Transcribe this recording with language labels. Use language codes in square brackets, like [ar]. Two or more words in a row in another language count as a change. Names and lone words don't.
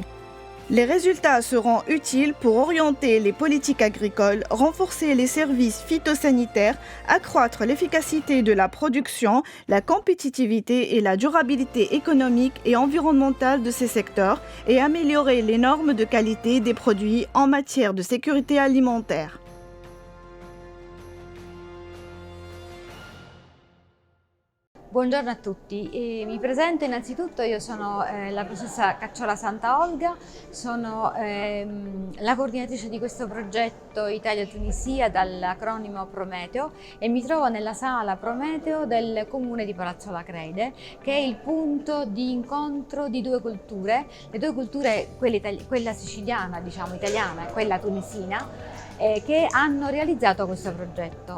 [fr] Les résultats seront utiles pour orienter les politiques agricoles, renforcer les services phytosanitaires, accroître l'efficacité de la production, la compétitivité et la durabilité économique et environnementale de ces secteurs et améliorer les normes de qualité des produits en matière de sécurité alimentaire. [it] Buongiorno a tutti, mi presento innanzitutto, io sono la professoressa Cacciola Santaolga, sono la coordinatrice di questo progetto Italia-Tunisia dall'acronimo Prometeo e mi trovo nella sala Prometeo del comune di Palazzo Lacrede, che è il punto di incontro di due culture, le due culture, quella siciliana, diciamo italiana e quella tunisina, che hanno realizzato questo progetto.